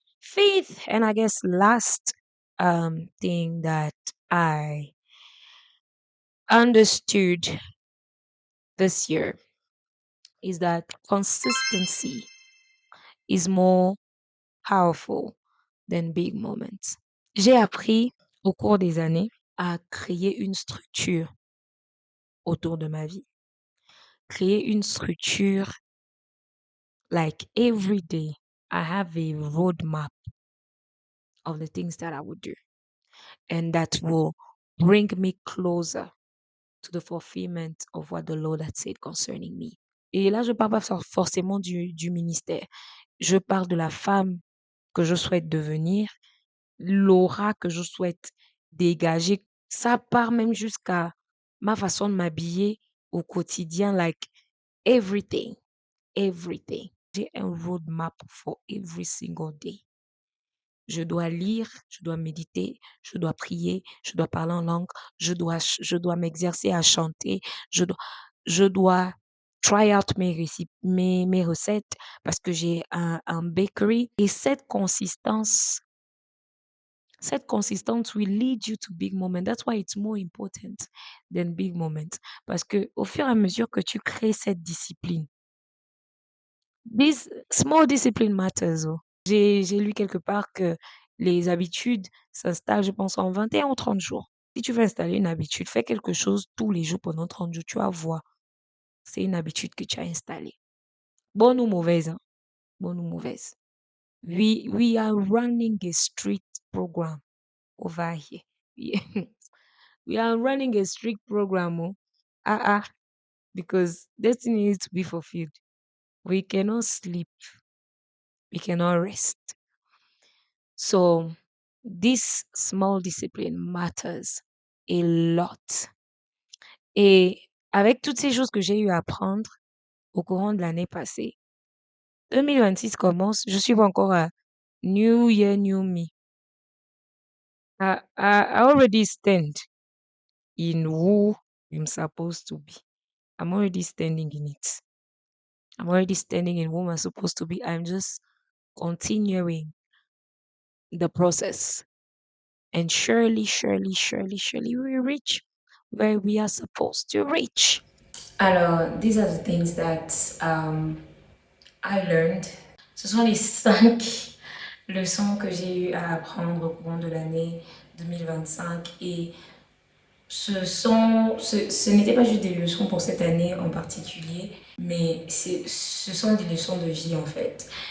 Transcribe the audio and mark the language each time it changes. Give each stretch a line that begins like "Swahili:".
English: Faith, and I guess last thing that I understood this year is that consistency is more powerful than big moments.
French: J'ai appris au cours des années à créer une structure autour de ma vie. Créer une structure
English: like every day I have a roadmap of the things that I would do and that will bring me closer to the fulfillment of what the Lord had said concerning me.
French: Et là, je parle pas forcément du ministère. Je parle de la femme que je souhaite devenir, l'aura que je souhaite dégager. Ça part même jusqu'à ma façon de m'habiller au quotidien,
English: like everything, everything.
French: J'ai un roadmap
English: for every single day.
French: Je dois lire, je dois méditer, je dois prier, je dois parler en langue, je dois m'exercer à chanter, je dois
English: try out
French: mes recettes parce que j'ai un bakery. Et cette consistance
English: will lead you to big moments. That's why it's more important than big moments.
French: Parce que au fur et à mesure que tu crées cette discipline,
English: this small discipline matters.
French: Oh. J'ai lu quelque part que les habitudes s'installent, je pense, en 21 ou 30 jours. Si tu veux installer une habitude, fais quelque chose tous les jours pendant 30 jours, tu vas voir. C'est une habitude que tu as installée. Bonne ou mauvaise, hein? Bonne ou mauvaise.
English: We are running a strict program over here. We are running a strict program. Oh. Because destiny needs to be fulfilled. We cannot sleep. We cannot rest. So this small discipline matters a lot.
French: Et avec toutes ces choses que j'ai eu à apprendre au courant de l'année passée, 2026 commence, je suis pas encore à New Year, New Me.
English: I already stand in who I'm supposed to be. I'm already standing in it. I'm already standing in who I'm supposed to be. I'm just continuing the process. And surely, surely, surely, surely we reach where we are supposed to reach. Alors, these are the things that I learned.
French: Ce sont les 5 leçons que j'ai eu à apprendre au courant de l'année 2025 et ce n'était pas juste des leçons pour cette année en particulier, mais ce sont des leçons de vie en fait.